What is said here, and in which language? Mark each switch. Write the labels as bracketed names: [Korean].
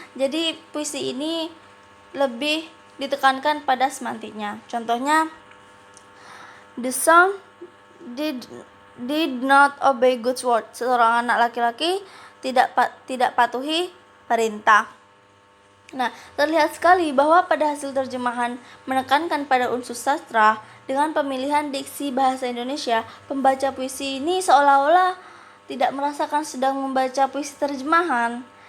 [Indonesian] Jadi puisi ini lebih ditekankan pada semantiknya. [English] Contohnya, the son did not obey God's word. [Indonesian] Seorang anak laki-laki tidak patuhi perintah. Nah, terlihat sekali bahwa pada hasil terjemahan menekankan pada unsur sastra dengan pemilihan diksi bahasa Indonesia. Pembaca puisi ini seolah-olah tidak merasakan sedang membaca puisi terjemahan.